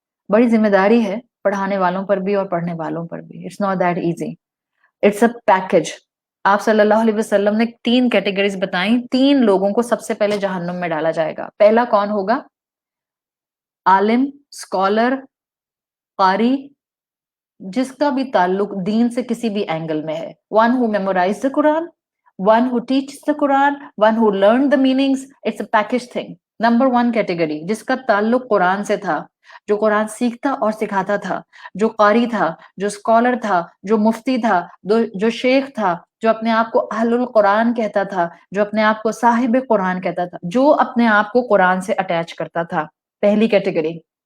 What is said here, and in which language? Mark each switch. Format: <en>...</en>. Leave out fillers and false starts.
<ur>بڑی ذمہ داری ہے پڑھانے والوں پر بھی اور پڑھنے والوں پر بھی.</ur> <en>It's not that easy. It's a package.</en> <ur>آپ صلی اللہ علیہ وسلم نے 3 کیٹیگریز بتائیں. 3 لوگوں کو سب سے پہلے جہنم میں ڈالا جائے گا. پہلا کون ہوگا؟ عالم، اسکالر، قاری، جس کا بھی تعلق دین سے کسی بھی اینگل میں ہے.</ur> <en>One who memorize the Quran, one who teaches the Quran, one who learn the meanings. It's a package thing.</en> <ur>Number 1 category جس کا تعلق قرآن سے تھا، جو قرآن سیکھتا اور سکھاتا تھا، جو قاری تھا، جو اسکالر تھا، جو مفتی تھا، جو شیخ تھا، جو اپنے آپ کو اہل القرآن کہتا تھا، جو اپنے آپ کو صاحب قرآن کہتا تھا، جو اپنے آپ کو قرآن سے اٹیچ کرتا تھا. پہلی کیٹیگری.</ur>